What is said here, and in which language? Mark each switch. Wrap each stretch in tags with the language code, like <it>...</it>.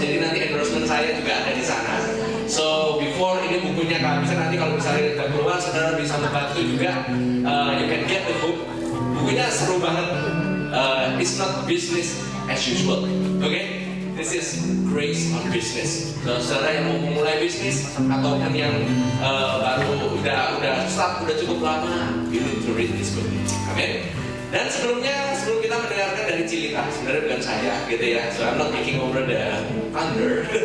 <id>Jadi nanti endorsement saya juga ada di sana.</id> <en>So before</en> <id>ini bukunya kehabisan, nanti kalau misalnya udah keluar, saudara bisa membantu juga.</id> <en>You can get the book.</en> <id>Bukunya seru banget.</id> <en>It's not business as usual. Okay? This is grace on business.</en> <id>So, saudara yang mau memulai bisnis ataupun yang baru udah start udah cukup lama,</id> <en>you need to read this book.</en> <id>Amin. Dan sebelum kita mendengarkan dari Cilita, sebenarnya bukan saya, gitu ya.</id> <en>So I'm not taking over the thunder.</en>